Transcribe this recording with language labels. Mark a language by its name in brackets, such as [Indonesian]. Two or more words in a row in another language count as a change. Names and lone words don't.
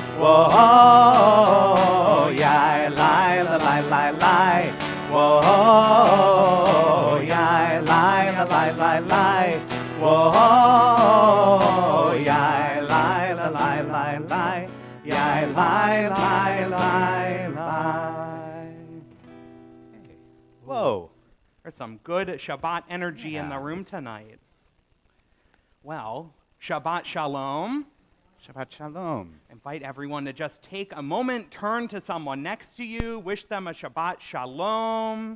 [English] Whoa, yai, lie, la, lie, lie, lie. Whoa, yai, lie, la, lie, lie, lie. Whoa, yai, lie, la, lie, lie, lie. Yai, lie, lie, lie, lie. Whoa. There's some good Shabbat energy in the room tonight. Well, [Hebrew] Shabbat Shalom. Shabbat Shalom. [English] Invite everyone to just take a moment, turn to someone next to you, wish them a [Hebrew] Shabbat Shalom.